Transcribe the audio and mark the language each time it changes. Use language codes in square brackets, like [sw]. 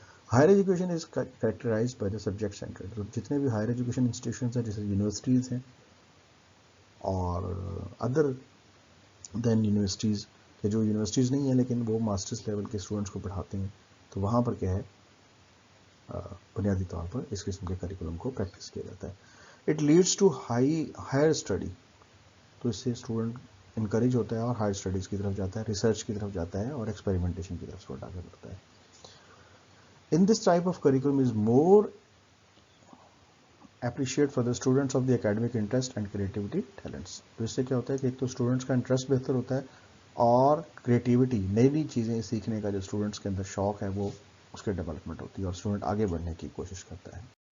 [en] Higher education is characterized by the subject centred. [ur] تو جتنے بھی ہائر ایجوکیشن انسٹیٹیوشنز ہیں جیسے یونیورسٹیز ہیں اور ادر دین یونیورسٹیز, کہ جو یونیورسٹیز نہیں ہیں لیکن وہ ماسٹرز لیول کے اسٹوڈنٹس کو پڑھاتے ہیں, تو وہاں پر کیا ہے بنیادی طور پر اس قسم کے کریکولم کو پریکٹس کیا جاتا ہے. [en] It leads to higher study. [ur] تو اس سے اسٹوڈنٹ انکریج ہوتا ہے اور ہائر اسٹڈیز کی طرف جاتا ہے, ریسرچ کی طرف جاتا ہے اور ایکسپیریمنٹیشن کی طرف آگے بڑھتا ہے. [en] In this type of curriculum is more appreciate for the students of the academic interest and creativity talents. [ur] تو اس سے کیا ہوتا ہے کہ ایک تو اسٹوڈنٹس کا انٹرسٹ بہتر ہوتا ہے اور کریٹیوٹی, نئی نئی چیزیں سیکھنے کا جو اسٹوڈنٹس کے اندر شوق ہے وہ اس کے ڈیولپمنٹ ہوتی ہے اور اسٹوڈنٹ آگے بڑھنے کی کوشش کرتا ہے.